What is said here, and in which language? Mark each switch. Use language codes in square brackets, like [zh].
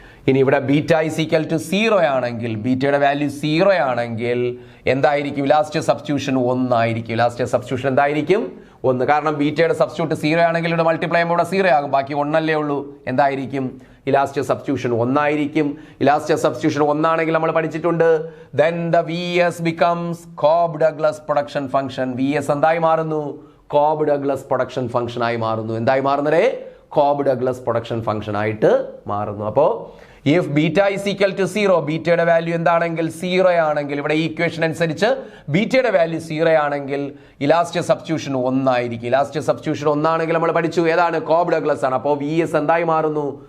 [ml] ഇനി ഇവിടെ [en] beta is equal to 0 [ml] ആണെങ്കിൽ, ബീറ്റയുടെ വാല്യൂ 0 ആണെങ്കിൽ എന്തായിരിക്കും? ഇലാസ്റ്റിക് സബ്സ്റ്റിറ്റ്യൂഷൻ 1 ആയിരിക്കും. ഇലാസ്റ്റിക് സബ്സ്റ്റിറ്റ്യൂഷൻ എന്തായിരിക്കും? 1. കാരണം ബീറ്റയുടെ സബ്സ്റ്റിറ്റ്യൂട്ട് 0 ആണെങ്കിൽ ഇവിടെ മൾട്ടിപ്ലൈ ചെയ്യുമ്പോൾ ഇവിടെ 0 ആകും, ബാക്കി 1 അല്ലേ ഉള്ളൂ. എന്തായിരിക്കും? ഇലാസ്റ്റിക് സബ്സ്റ്റിറ്റ്യൂഷൻ 1 ആയിരിക്കും. ഇലാസ്റ്റിക് സബ്സ്റ്റിറ്റ്യൂഷൻ 1 ആണെങ്കിൽ നമ്മൾ പഠിച്ചിട്ടുണ്ട്, [en] then the VS becomes Cobb-Douglas production function. [ml] VS എന്തായി മാറുന്നു? Cobb-Douglas production function ആയി മാറുന്നു. എന്തായി മാറുന്നേ? Cobb-Douglas പ്രൊഡക്ഷൻ ഫംഗ്ഷൻ ആയിട്ട് മാറുന്നു. അപ്പോൾ [en] if beta is equal to 0, [ml] ബീറ്റയുടെ value എന്താണെങ്കിൽ 0 ആണെങ്കിൽ, ഇവിടെ ഈ ഇക്വേഷൻ അനുസരിച്ച് ബീറ്റയുടെ വാല്യൂ 0 ആണെങ്കിൽ ഇലാസ്റ്റിക് സബ്സ്റ്റിറ്റ്യൂഷൻ 1 ആയിരിക്കും. ഇലാസ്റ്റിക് സബ്സ്റ്റിറ്റ്യൂഷൻ 1 ആണെങ്കിൽ നമ്മൾ പഠിച്ചു ഏതാണ്? Cobb-Douglas ആണ്. അപ്പോൾ VS എന്തായി മാറുന്നു?